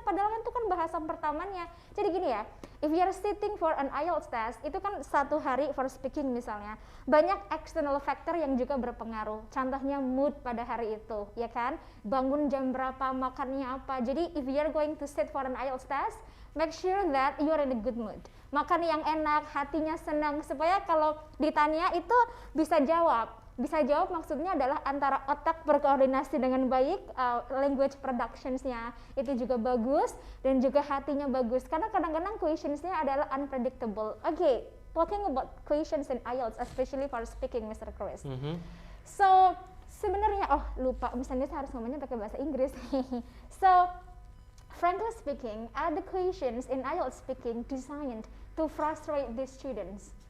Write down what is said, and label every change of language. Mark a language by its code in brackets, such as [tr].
[id] Padahal kan itu kan bahasa pertamanya. Jadi gini ya, [en] if you are sitting for an IELTS test, [id] itu kan 1 hari [en] for speaking [id] misalnya. Banyak external factor yang juga berpengaruh. Contohnya mood pada hari itu, ya kan? Bangun jam berapa, makannya apa. Jadi [en] if you are going to sit for an IELTS test, make sure that you are in a good mood. [id] Makan yang enak, hatinya senang, supaya kalau ditanya itu bisa jawab. bisa jawab maksudnya adalah antara otak berkoordinasi dengan baik, language productions-nya itu juga bagus, dan juga hatinya bagus. Karena kadang-kadang questions-nya adalah unpredictable. [en] Oke, talking about questions in IELTS, especially for speaking, Mr. Chris. [id] So, sebenarnya, lupa, misalnya saya harus ngomongnya pakai bahasa Inggris. [en] So, frankly speaking, are the questions in IELTS speaking designed to frustrate the students?